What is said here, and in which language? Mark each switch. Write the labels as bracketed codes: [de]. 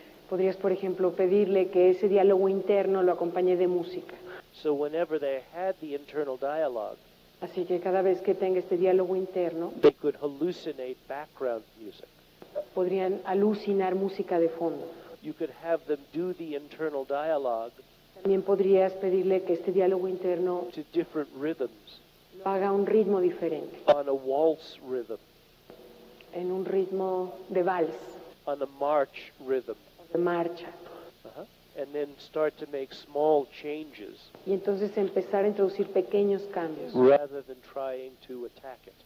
[es] Podrías, por ejemplo, pedirle que ese diálogo interno lo acompañe de música. [en] So whenever they had the internal dialogue, [es] Así que cada vez que tenga este diálogo interno, [en] they could hallucinate background music. [es] podrían alucinar música de fondo. [en] You could have them do the internal dialogue [es] También podrías pedirle que este diálogo interno [en] to different rhythms, [es] lo haga a un ritmo diferente, [en] on a waltz rhythm, [es] en un ritmo de vals, [en] on a march rhythm, [es] de marcha. [en] and then start to make small changes [es] Y entonces empezar a introducir pequeños cambios [en] rather than trying to attack it.